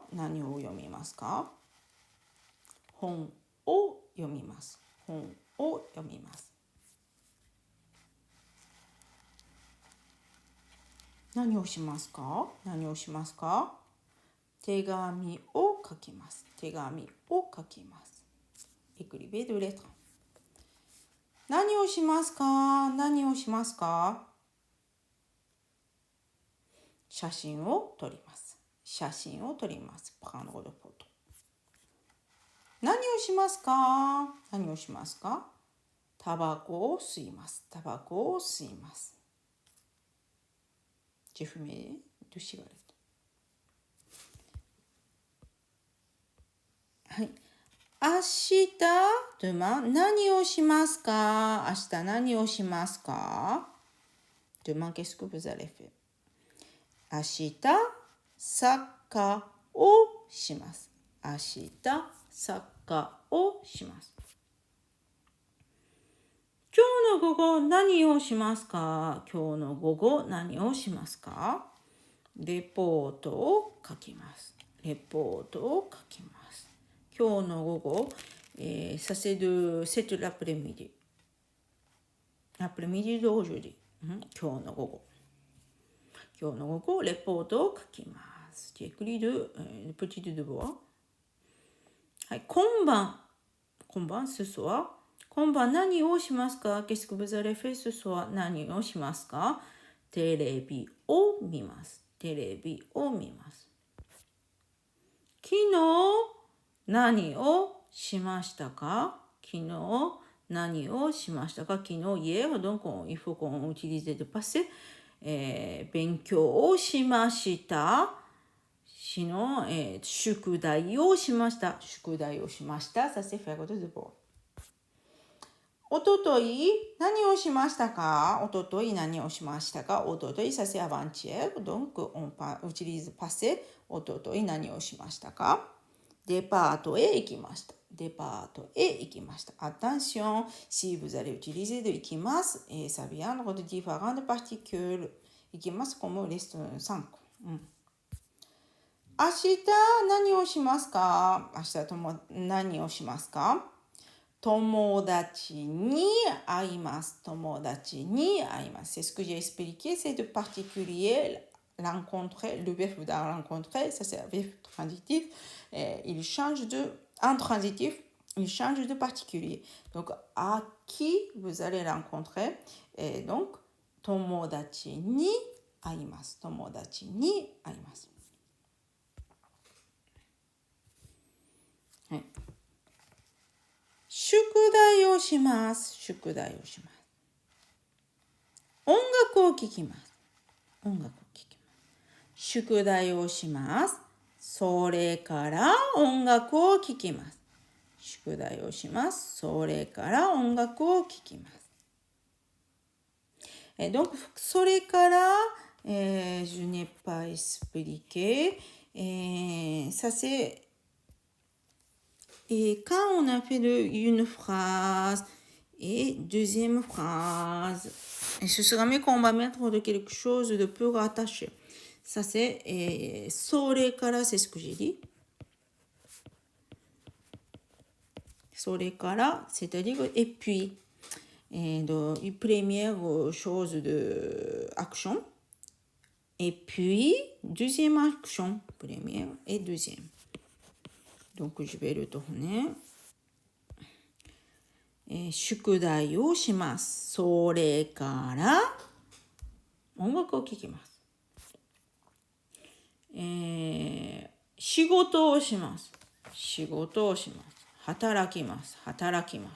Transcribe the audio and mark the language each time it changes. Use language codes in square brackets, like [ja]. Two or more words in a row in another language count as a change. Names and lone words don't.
[ja] 何を読みますか？本を読みます。本を読みます。何をしますか？何をしますか？手紙を書きます。手紙を書きます。 [fr] Écrivez de lettres。 [ja] 何をしますか？何をしますか？写真を撮ります。写真を撮ります。 [fr] prendre le photo。 [ja] 何をしますか？何をしますか？タバコを吸います。タバコを吸います。 [fr] J'ai fumé de cigarette。 [ja] はい。明日、demain、何をしますか？明日何をしますか？ [fr] Demain, qu'est-ce que vous allez faire? [ja] 明日、サッカーをします。明日、サッカーをします。今日の午後何をしますか？今日の午後何をしますか？レポートを書きます。レポートを書きます。今日の午後、 [fr] ça c'est de cet l'après-midi. L'après-midi d'aujourd'hui. [ja] 今日の午後。今日の午後、レポートを書きます。 [fr] J'ai écrit de petit devoir. [ja] はい、今晩、 [fr] ce soir。 [ja] 今晩何をしますか？ [fr] Qu'est-ce que vous allez faire ce soir? [ja] 何をしますか？テレビを見ます。テレビを見ます。昨日何をしましたか？昨日何をしましたか？ [fr] 昨日、hier, donc il faut qu'on utilise le passé. [ja] 勉強をしました。宿題をしました。宿題をしました。 [fr] Ça c'est faire de devoir. [ja] おととい何をしましたか？おととい何をしましたか？ [fr] おととい、ça c'est avant-hier. Donc on utilise passé. [ja] おととい何をしましたか？デパートへ行きました。デパートへ行きました。 [fr] Attention, si vous allez utiliser de 行きます、ça vient de différentes particules. [ja] 行きます [fr] comme reste [ja] 5 個。明日何をしますか？明日何をしますか？友達に会います。友達に会います。 [fr] C'est ce que j'ai expliqué, c'est de particulier rencontrer, le verbe de rencontrer, ça c'est un verbe transitif. Il change de intransitif, il change de particulier. Donc à qui vous allez rencontrer? [ja] Et donc 友達に会います。友達に会います。はい。宿題をします。宿題をします。音楽を聴きます。音楽を聴きます。宿題をします。それから音楽を聴きます。宿題をします。それから音楽を聴きます。Donc, それから、 [fr] je n'ai pas expliqué. Ça c'est Et quand on a fait une phrase et deuxième phrase, et ce sera mieux qu'on va mettre de quelque chose de peu rattaché. Ça c'est それから c'est ce que j'ai dit. それから c'est-à-dire et puis. Première chose de action. Et puis deuxième action. Première et deuxième. Donc, je vais le tourner. [ja] 宿題をします。それから音楽を聴きます。仕事をします。仕事をします。働きます。働きます。